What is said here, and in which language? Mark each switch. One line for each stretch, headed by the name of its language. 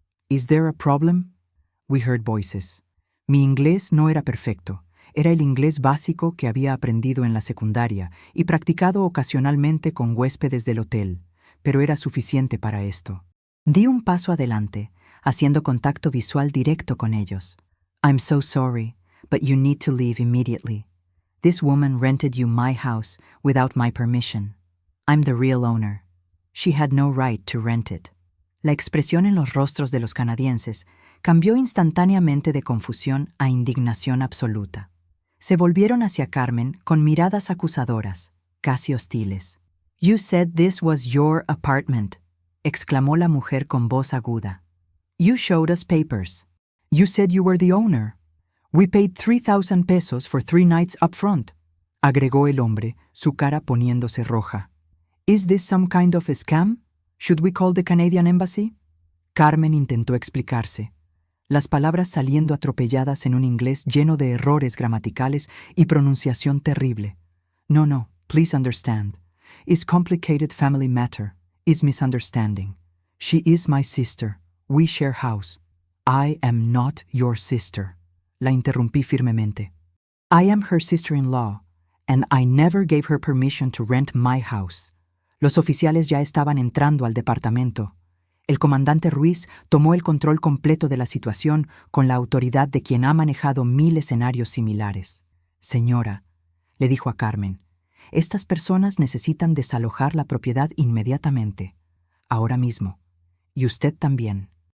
English: «Is there a problem?», we heard voices.
Spanish: Mi inglés no era perfecto. Era el inglés básico que había aprendido en la secundaria y practicado ocasionalmente con huéspedes del hotel, pero era suficiente para esto. Di un paso adelante, haciendo contacto visual directo con ellos.
English: «I'm so sorry, but you need to leave immediately. This woman rented you my house without my permission. I'm the real owner. She had no right to rent it».
Spanish: La expresión en los rostros de los canadienses cambió instantáneamente de confusión a indignación absoluta. Se volvieron hacia Carmen con miradas acusadoras, casi hostiles.
English: You said this was your apartment,
Spanish: exclamó la mujer con voz aguda.
English: You showed us papers. You said you were the owner. We paid 3,000 pesos for 3 nights up front,
Spanish: agregó el hombre, su cara poniéndose roja.
English: Is this some kind of a scam? Should we call the Canadian Embassy?
Spanish: Carmen intentó explicarse, las palabras saliendo atropelladas en un inglés lleno de errores gramaticales y pronunciación terrible.
English: No, please understand. It's complicated family matter. It's misunderstanding. She is my sister. We share house. I am not your sister.
Spanish: La interrumpí firmemente.
English: I am her sister-in-law, and I never gave her permission to rent my house.
Spanish: Los oficiales ya estaban entrando al departamento. El comandante Ruiz tomó el control completo de la situación con la autoridad de quien ha manejado 1000 escenarios similares. Señora, le dijo a Carmen, estas personas necesitan desalojar la propiedad inmediatamente, ahora mismo, y usted también.